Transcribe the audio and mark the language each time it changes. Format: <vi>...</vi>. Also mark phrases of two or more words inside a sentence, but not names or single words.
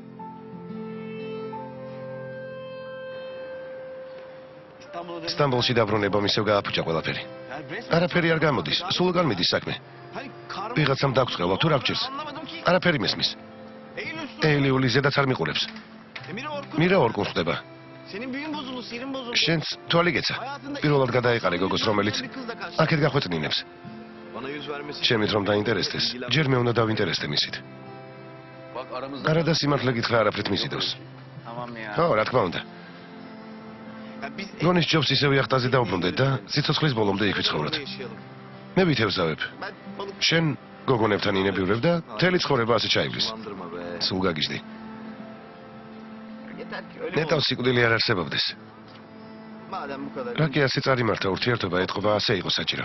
<ka>სტამბოლში დაბრუნება მისევ გააფუჭა ყველაფერი. არაფერი არ გამოდის, სულ უკან მიდის საქმე. ვიღაცამ დაგწყელა თუ რა გჭირს? არაფერი მესმის. ელიული ზედაც არ მიყურებს. მირა ორკუნს ხდება.</ka> <tr>Senin büyün bozuldu, sirin bozuldu.</tr> <ka>შენც თვალი გეცა. პირველად გადაიყარე გოგოს, რომელიც აქეთ გახვეწნინებს.</ka> <tr>Bana yüz vermesi.</tr> <ka>ჩემით რომ დაინტერესდეს, ჯერ მე უნდა დავინტერესდე მისით.</ka> <tr>Bak aramızda.</tr> <ka>არა და სიმართლე გითხრა არაფრით მისიდოს.</ka> <tr>Tamam ya.</tr> <ka>ხო, რა თქმა უნდა.</ka> <tr>Ya biz</tr> <ka>გონის ჯობს ისევ იახტაზე დავბრუნდეთ და სიცოცხლის ბოლომდე იქ ვიცხოვროთ. მე ვითევზავებ. შენ გოგონებთან ინებივრებ და მთელი ცხოვრება ასე ჩაივლის. სულ გაგიჟდი. ნეტავ სიკვდილი არ არსებობდეს. რა კი ასე წარიმართა ურთიერთობა ეთყობა ასე იყო საჭირო.</ka>